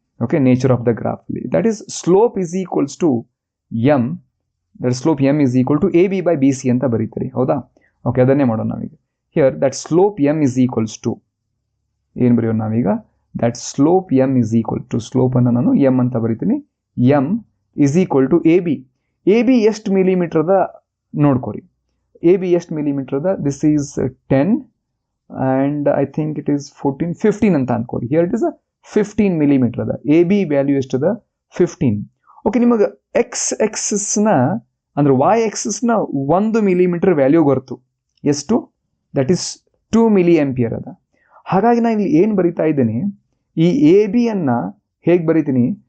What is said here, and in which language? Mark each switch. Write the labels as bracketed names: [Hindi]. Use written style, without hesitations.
[English] okay, nature of the ಗ್ರಾಫ್ಲಿ that is slope is equals to m, that slope m is equal to A B by B C [Kannada] ಅಂತ ಬರೀತೀರಿ, ಹೌದಾ? Okay, ಅದನ್ನೇ ಮಾಡೋಣ ನಾವೀಗ. [English] here that slope m is equals to [Kannada] ಏನು ಬರೆಯೋಣ ನಾವೀಗ? [English] that slope m is equal to, [Kannada] ಸ್ಲೋಪನ್ನು ನಾನು M ಅಂತ ಬರೀತೀನಿ, [English] M is equal to A B. [Kannada] A B ಎಷ್ಟು ಮಿಲಿಮೀಟ್ರದ ನೋಡ್ಕೊರಿ. ಎ ಬಿ ಎಷ್ಟು ಮಿಲಿಮೀಟ್ರದ? [English] this is 10 and I think it is 14, 15 [Kannada] ಅಂತ ಅನ್ಕೋರಿ. [English] Here it is 15 millimetre ಅದ. [Kannada] A B value ಎಷ್ಟದ? [English] 15. [Kannada] ಓಕೆ, ನಿಮಗೆ X ಎಕ್ಸಸ್ನ ಅಂದ್ರೆ Y ಎಕ್ಸಸ್ನ 1 millimetre value ಗೊತ್ತು. ಎಷ್ಟು? [English] that is 2 milli ampere [Kannada] ಅದ. ಹಾಗಾಗಿ ನಾನು ಇಲ್ಲಿ ಏನು ಬರಿತಾ ಇದ್ದೇನೆ, ಈ ಎ ಬಿ ಅನ್ನ ಹೇಗೆ ಬರಿತೀನಿ?